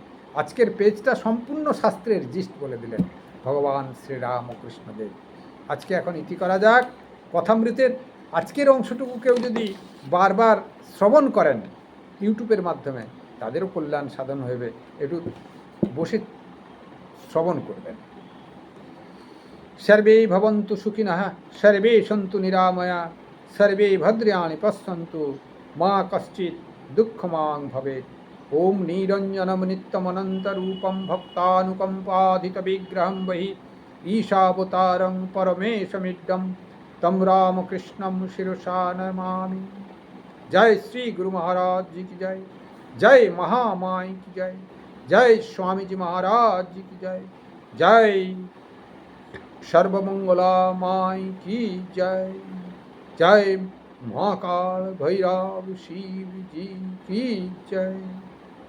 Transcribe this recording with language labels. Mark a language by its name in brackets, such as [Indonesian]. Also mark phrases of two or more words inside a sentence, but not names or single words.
[Bangla] আজকের পেজটা সম্পূর্ণ শাস্ত্রের জিস্ট বলে দিলেন ভগবান শ্রীরামকৃষ্ণদেব। আজকে এখন ইতি করা যাক কথামৃতের আজকের অংশটুকু কেউ যদি বারবার শ্রবণ করেন ইউটিউবের মাধ্যমে, তাদেরও কল্যাণ সাধন হবে। একটু বসে শ্রবণ করবেন। [Sanskrit] সর্বে ভবন্তু সুখিনঃ, সর্বে সন্তু নিরাময়া, সর্বে ভদ্রাণি পশ্যন্তু, মা কশ্চিৎ দুঃখমাং ভবেৎ। ওম নিরঞ্জনম নিত্যমনন্তরূপম ভক্তানুকম্পাধিতবিগ্রহম বহি ঈশাবতারং পরমেশমিড্ডম তম রামকৃষ্ণম শিরসা নমামি। [Hindi] जय श्री गुरु महाराज जी की जय, जय महामाई की जय, जय स्वामी जी महाराज जी की जय, जय सर्वमंगला माई की जय, जय महाकाल भैरव शिव जी की जय।